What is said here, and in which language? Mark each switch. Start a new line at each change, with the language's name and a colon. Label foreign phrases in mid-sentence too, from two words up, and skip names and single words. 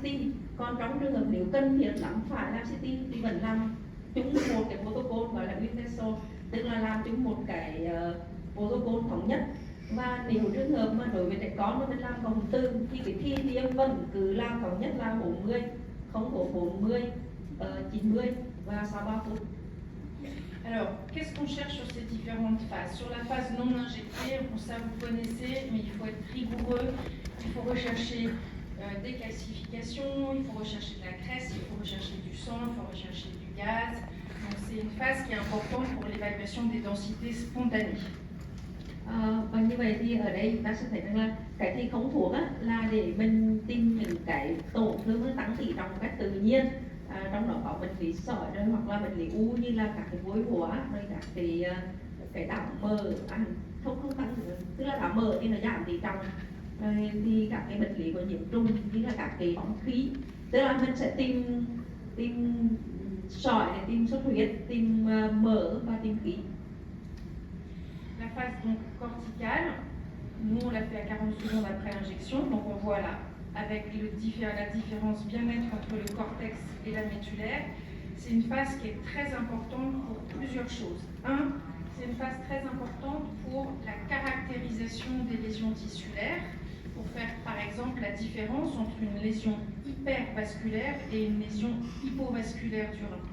Vietnamese: Còn trong trường hợp nếu cần thiết lắm phải làm CT thì vẫn làm chung một cái protocol gọi là universal, tức là làm chung một cái protocol thống nhất. Và nếu trường hợp mà đối với trẻ con mà mình làm cộng hưởng từ thì cái thi tiêm vẫn cứ làm thống nhất là 40, không có 40, 90 và sau 3 phút.
French: Alors, qu'est-ce qu'on cherche sur ces différentes phases? Sur la phase non injectée, ça vous connaissez, mais il faut être rigoureux, il faut rechercher des calcifications, il faut rechercher de la graisse, il faut rechercher du sang, il faut rechercher du gaz. Donc c'est une phase qui est importante pour l'évaluation des densités spontanées.
Vietnamese: Và như vậy thì ở đây chúng ta sẽ thấy rằng là cái thi khống thuốc là để mình tìm những cái tổn thương nó tăng tỷ trọng một cách tự nhiên. Trong đó có bệnh lý sỏi rồi hoặc là bệnh lý u như là các cái vối hóa rồi các cái đảo mỡ không tăng, tức là đảo mỡ thì nó giảm tỷ trọng, rồi thì các cái bệnh lý của nhiễm trùng như là các cái bóng khí, tức là mình sẽ tìm sỏi để tìm xuất huyết, tìm mỡ và tìm khí.
French: La phase donc corticale, nous on l'a fait à 40 secondes après injection, donc on voit là avec la différence bien-être entre le cortex et la médullaire. C'est une phase qui est très importante pour plusieurs choses. Un, c'est une phase très importante pour la caractérisation des lésions tissulaires, pour faire par exemple la différence entre une lésion hypervasculaire et une lésion hypovasculaire du rein.